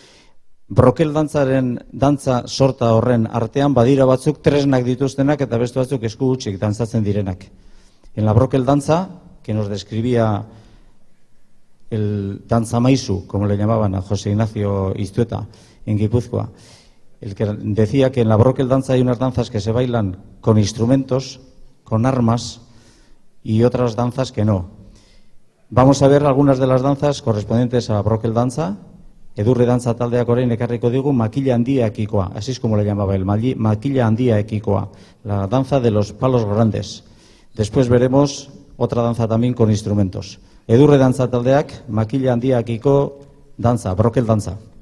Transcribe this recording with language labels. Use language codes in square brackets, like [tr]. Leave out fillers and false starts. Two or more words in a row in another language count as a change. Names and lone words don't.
[eu] Brokel dantzaren dantza sorta horren artean badira batzuk tresnak dituztenak eta beste batzuk esku hutsik dantzatzen direnak. [es] En la brokel danza, que nos describía el danzamaizu, como le llamaban a José Ignacio Iztueta en Guipúzcoa, el que decía que en la brokel danza hay unas danzas que se bailan con instrumentos, con armas, y otras danzas que no. Vamos a ver algunas de las danzas correspondientes a la brokel danza. [eu] Edurre dantza taldeak orain ekarriko digu makila handiakikoa, [es] así es como le llamaba el makila handiakikoa, la danza de los palos grandes. Después veremos otra danza también con instrumentos. [eu] Edurre dantza taldeak makila handiakiko danza, brokel danza.